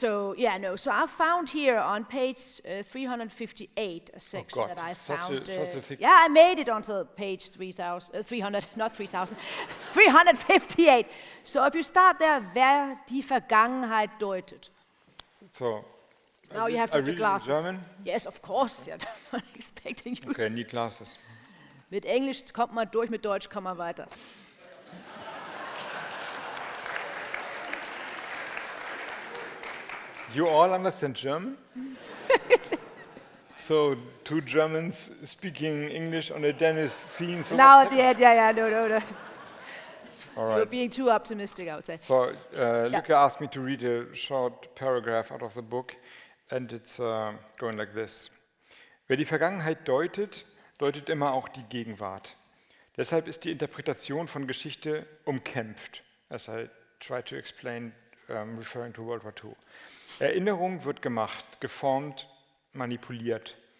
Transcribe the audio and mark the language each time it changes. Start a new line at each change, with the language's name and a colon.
English: So So I found here on page 358 a section that I found. I made it onto page 358. So if you start there, wer die Vergangenheit deutet. So. Now you have to have the glasses. German? Yes, of course. I'm not expecting you. Okay, need glasses.
German: Mit Englisch kommt man durch, mit Deutsch kommt man weiter.
English: You all understand German? So 2 Germans speaking English on a Danish scene. So now at the end, no. All right. You're being too optimistic, I would say. So Lykke asked me to read a short paragraph out of the book, and it's going like this.
German: Wer die Vergangenheit deutet immer auch die Gegenwart.
English: Deshalb ist die Interpretation von Geschichte umkämpft,
German: as I try to explain, referring to World War II. Erinnerung wird gemacht, geformt, manipuliert.